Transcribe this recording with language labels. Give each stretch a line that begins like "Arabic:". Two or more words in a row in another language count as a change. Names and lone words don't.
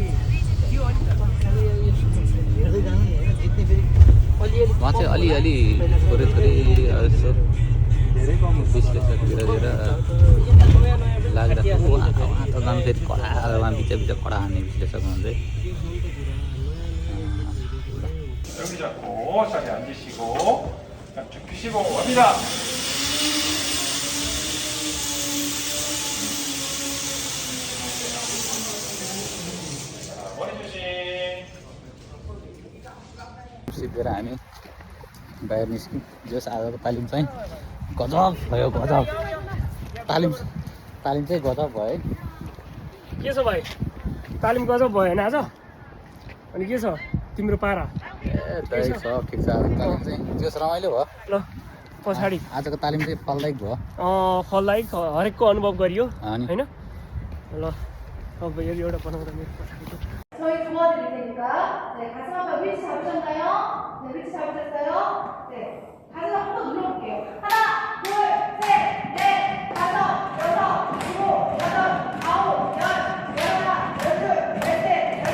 Nepali: उहाँ चाहिँ अलिअलि थोरै यसो विश्लेषकतिर लागिरहेको उहाँ त झन् फेरि कडा उहाँ बिच कडा हान्ने विश्लेषक हुनुहुन्छ।
Korean: 여기 잡고 자리 앉으시고 쭉 펴시고 갑니다. 머리 조심.
Nepali: सिकेर हामी बाहिर निस्क्यौँ। जस आजको तालिम चाहिँ गजब भयो गजब तालिम चाहिँ गजब भयो है। के छ भाइ तालिम गजब भयो होइन आज अनि के छ तिम्रो पारा ए दाइ छ ठिक छ आज तालिम चाहिँ जस रमाइलो भयो ल पछाडि आजको तालिम चाहिँ फलदायक भयो फलदायक हरेकको अनुभव गरियो अनि होइन ल अब यो एउटा बनाउँदा मेरो पछाडिको
Korean: 저희 도와드릴 테니까 네 가슴 한번 위치 잡으셨나요? 네 위치 잡으셨어요? 네 가슴 한번 눌러볼게요. 하나, 둘, 셋, 넷, 다섯, 여섯, 일곱, 여덟, 아홉, 열, 열하나, 열둘, 열셋, 열넷.